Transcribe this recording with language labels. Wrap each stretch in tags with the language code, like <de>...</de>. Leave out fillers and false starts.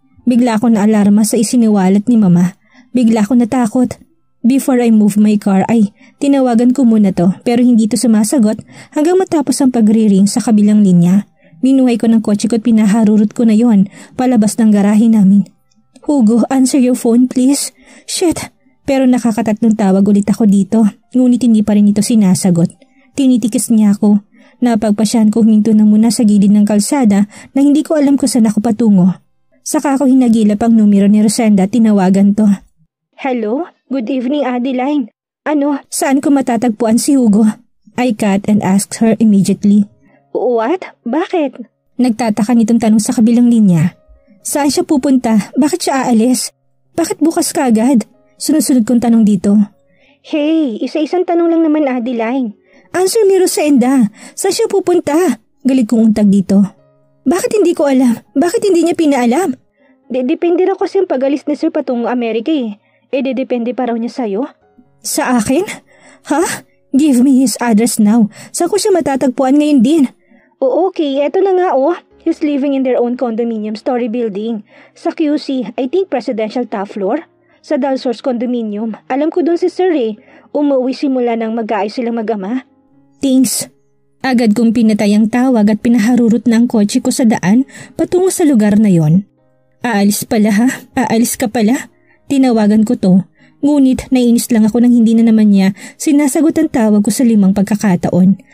<tl>Bigla ako na alarma sa isiniwalat ni Mama. Bigla ako natakot.</tl> <en>Before I move my car</en> <tl>ay tinawagan ko muna to pero hindi ito sumasagot hanggang matapos ang pagre-ring sa kabilang linya. Binuhay ko ng kotse ko at pinaharurot ko na yon palabas ng garahe namin.</tl> <en>Hugo, answer your phone please. Shit!</en> <tl>Pero nakakatatlong tawag ulit ako dito ngunit hindi pa rin ito sinasagot. Tinitikis niya ako. Napagpasyahan ko huminto na muna sa gilid ng kalsada na hindi ko alam kung saan ako patungo. Saka ako hinagilap ang numero ni Rosenda at tinawagan to. Hello?</tl> <en>Good evening, Adeline.</en> <tl>Ano? Saan ko matatagpuan si Hugo?</tl> <en>I cut and asked her immediately. What?</en> <tl>Bakit? Nagtataka nitong tanong sa kabilang linya. Saan siya pupunta? Bakit siya aalis? Bakit bukas kaagad? Sunod-sunod kong tanong dito.</tl> <en>Hey,</en> <tl>isa-isang tanong lang naman, Adeline.</tl> <en>Answer me, Rosenda.</en> <tl>Saan siya pupunta? Galit kong untag dito. Bakit hindi ko alam? Bakit hindi niya pinaalam? Depende raw kasi ang pag-alis ni Sir patungong Amerika eh. Depende pa raw niya sa'yo. Sa akin? Ha?</tl> <en>Give me his address now.</en> <tl>Saan ko siya matatagpuan ngayon din? Okay, eto na nga oh.</tl> <en>He's living in their own condominium story building.</en> <tl>Sa QC,</tl> <en>I think presidential top floor.</en> <tl>Sa Dalsource condominium. Alam ko dun si Sir eh. Umuwi simula nang mag-aayos silang mag-ama.</tl> <en>Thanks.</en> <tl>Agad kong pinatay ang tawag at pinaharurot na ang kotse ko sa daan patungo sa lugar na yon. Aalis pala ha? Aalis ka pala? Tinawagan ko to. Ngunit nainis lang ako nang hindi na naman niya sinasagot ang tawag ko sa 5 pagkakataon.</tl>